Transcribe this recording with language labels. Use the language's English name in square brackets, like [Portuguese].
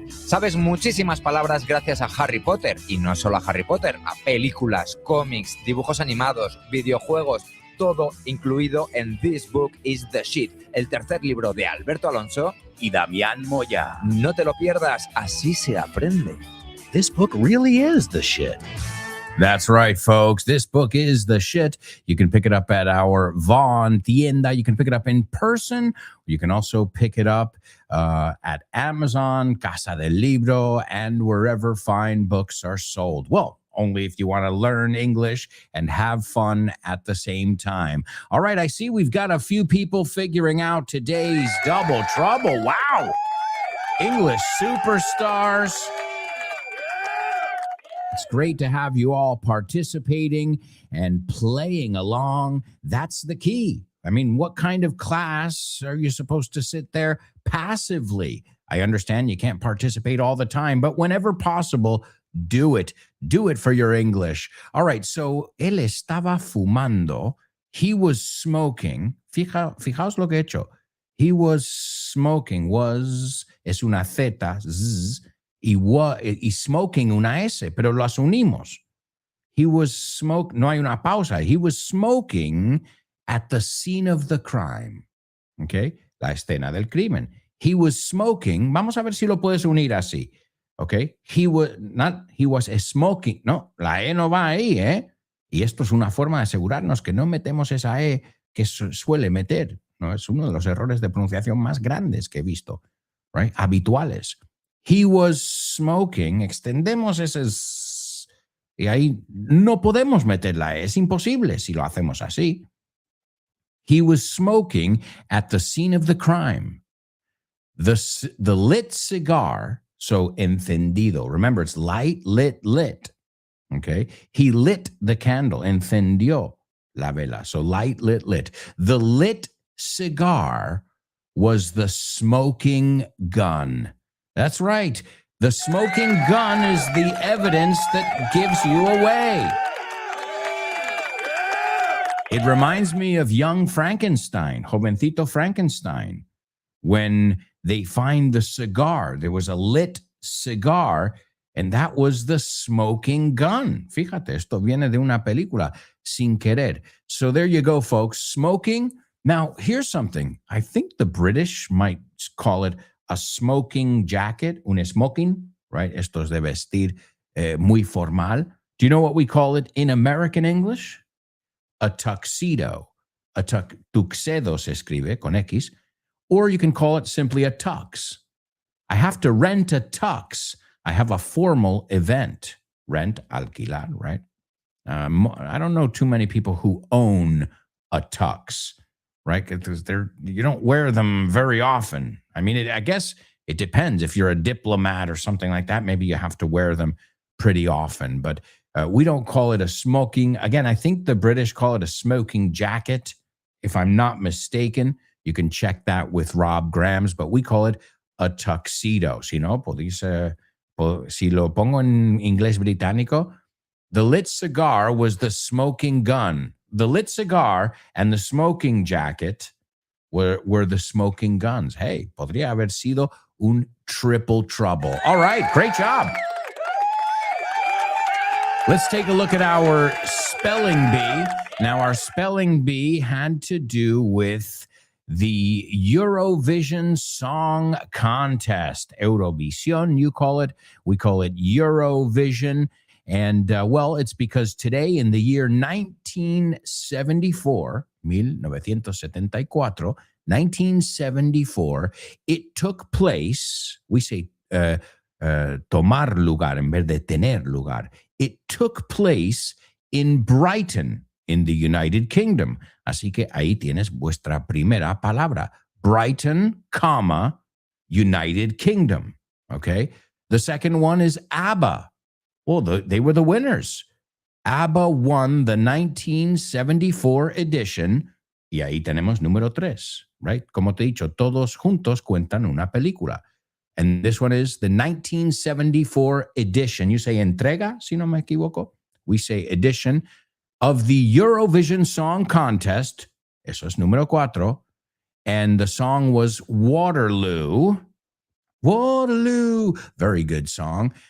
[Spanish] Sabes muchísimas palabras gracias a Harry Potter, y no solo a Harry Potter, a películas, cómics, dibujos animados, videojuegos, todo incluido en This Book is the Shit, el tercer libro de Alberto Alonso y Damián Moya. No te lo pierdas, así se aprende. [English] This book really is the shit. That's right, folks. This book is the shit. You can pick it up at our Vaughn Tienda. You can pick it up in person. You can also pick it up at Amazon, Casa del Libro, and wherever fine books are sold. Well, only if you want to learn English and have fun at the same time. All right, I see we've got a few people figuring out today's Double Trouble. Wow. English superstars. It's great to have you all participating and playing along. That's the key. I mean, what kind of class are you supposed to sit there passively? I understand you can't participate all the time, but whenever possible, do it. Do it for your English. All right, so [Spanish] él estaba fumando. [English] He was smoking. [Spanish] Fijaos lo que he hecho. [English] He was smoking. [Spanish] Es una zeta, zzz, y smoking una S, pero las unimos. [English] He was smoking, [Spanish] no hay una pausa. [English] He was smoking at the scene of the crime. [Spanish] Okay, la escena del crimen. [English] He was smoking, [Spanish] vamos a ver si lo puedes unir así. Okay, [English] he was smoking. [Spanish] No, la E no va ahí, ¿eh? Y esto es una forma de asegurarnos que no metemos esa E que suele meter. No, es uno de los errores de pronunciación más grandes que he visto, right? Habituales. [English] He was smoking, [Spanish] extendemos ese y ahí no podemos meterla, es imposible si lo hacemos así. [English] He was smoking at the scene of the crime. The lit cigar, so encendido. Remember, it's light, lit. Okay? He lit the candle, [Spanish] encendió la vela. [English] So light, lit. The lit cigar was the smoking gun. That's right. The smoking gun is the evidence that gives you away. It reminds me of young Frankenstein, Jovencito Frankenstein, when they find the cigar. There was a lit cigar, and that was the smoking gun. [Spanish] Fíjate, esto viene de una película, Sin Querer. [English] So there you go, folks. Smoking. Now, here's something. I think the British might call it a smoking jacket, un smoking, right? [Spanish] Esto es de vestir muy formal. [English] Do you know what we call it in American English? [Spanish] A tuxedo. Tuxedo se escribe con X. [English] Or you can call it simply a tux. I have to rent a tux. I have a formal event. Rent, alquilar, right? I don't know too many people who own a tux, right? Because you don't wear them very often. I mean, I guess it depends. If you're a diplomat or something like that, maybe you have to wear them pretty often. But we don't call it a smoking. Again, I think the British call it a smoking jacket, if I'm not mistaken. You can check that with Rob Grams, but we call it a tuxedo. [Spanish] Si no, si lo pongo en inglés británico, [English] the lit cigar was the smoking gun. The lit cigar and the smoking jacket were the smoking guns. [Spanish] Hey, podría haber sido un triple trouble. [English] All right, great job. Let's take a look at our spelling bee. Now, our spelling bee had to do with the Eurovision Song Contest. Eurovision, you call it. We call it Eurovision. And, well, it's because today in the year 1974, 1974, it took place, we say [Spanish] tomar lugar en vez de tener lugar. [English] It took place in Brighton, in the United Kingdom. [Spanish] Así que ahí tienes vuestra primera palabra. [English] Brighton, comma, United Kingdom. Okay? The second one is ABBA. Well, they were the winners. ABBA won the 1974 edition. [Spanish] Y ahí tenemos número 3, right? Como te he dicho, todos juntos cuentan una película. [English] And this one is the 1974 edition. You say entrega, [Spanish] si no me equivoco. [English] We say edition of the Eurovision Song Contest. [Spanish] Eso es número 4. [English] And the song was Waterloo. Waterloo. Very good song.